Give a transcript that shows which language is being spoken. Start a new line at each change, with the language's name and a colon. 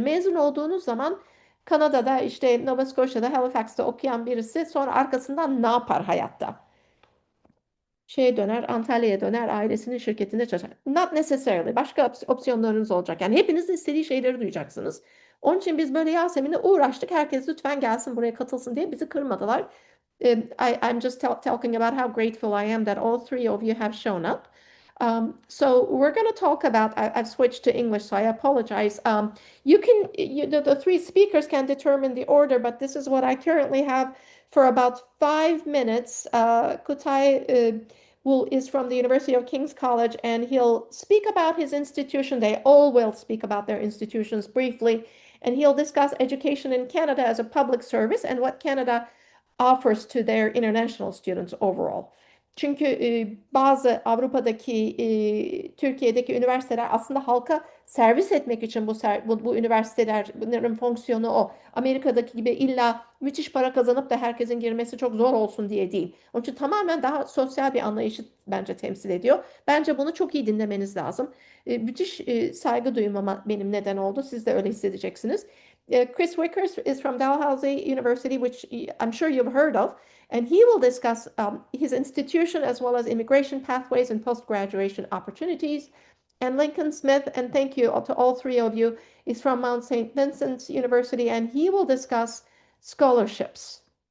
Turkish: Mezun olduğunuz zaman Kanada'da işte Nova Scotia'da Halifax'ta okuyan birisi sonra arkasından ne yapar hayatta? Şeye döner, Antalya'ya döner, ailesinin şirketinde çalışır.
English: Not necessarily.
Turkish: Başka opsiyonlarınız olacak. Yani hepinizin istediği şeyleri duyacaksınız. Onun için biz böyle Yasemin'le uğraştık. Herkes lütfen gelsin buraya katılsın diye bizi kırmadılar.
English: I'm just talking about how grateful I am that all three of you have shown up. So we're going to talk about. I've switched to English, so I apologize. The three speakers can determine the order, but this is what I currently have for about 5 minutes. Kutay is from the University of King's College, and he'll speak about his institution. They all will speak about their institutions briefly, and he'll discuss education in Canada as a public service and what Canada offers to their international students overall.
Turkish: Çünkü bazı Avrupa'daki, Türkiye'deki üniversiteler aslında halka servis etmek için bu üniversitelerin fonksiyonu o. Amerika'daki gibi illa müthiş para kazanıp da herkesin girmesi çok zor olsun diye değil. Onun için tamamen daha sosyal bir anlayışı bence temsil ediyor. Bence bunu çok iyi dinlemeniz lazım. Müthiş saygı duymama benim neden oldu. Siz de öyle hissedeceksiniz.
English: Chris Wickers is from Dalhousie University, which I'm sure you've heard of, and he will discuss his institution as well as immigration pathways and post-graduation opportunities. And Lincoln Smith, and thank you to all three of you, is from Mount St. Vincent University, and he will discuss scholarships.